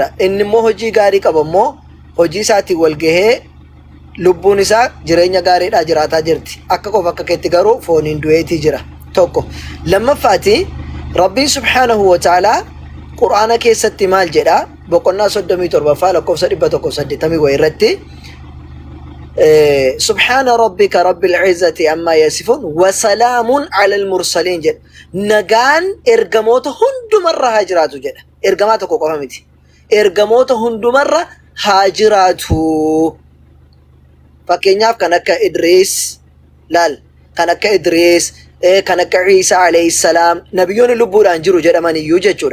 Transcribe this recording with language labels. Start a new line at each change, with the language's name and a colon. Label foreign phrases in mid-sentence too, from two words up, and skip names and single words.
Oromo: Inni immoo hojii gaarii qaba immoo hojii isaatiin wal gahee lubbuun isaa jireenya gaariidhaa jiraataa jirti. Akka koof akka keetti garuu fooniin du'eetii jira tokko. Lammaffaati Rabbiin
Arabic: سبحانه وتعالى
Oromo: Qur'aana keessatti maal jedhaa boqonnaa 37 lakkoofsa 180 irratti
Arabic: سبحان ربك رب العزة عما يصفون وسلام على المرسلين
Oromo: jedha. Nagaan ergamoota hundumarra haa jiraatu jedha. Ergamaa tokko qofa miti. Ergamoota hundumarra haa jiraatu. Fakkeenyaaf kan akka Idriis laal kan akka Idriis kan akka Ciisaa
Arabic: عليه السلام
Oromo: nabiyyoonni lubbuudhaan jiru jedhaman iyyuu jechuudha.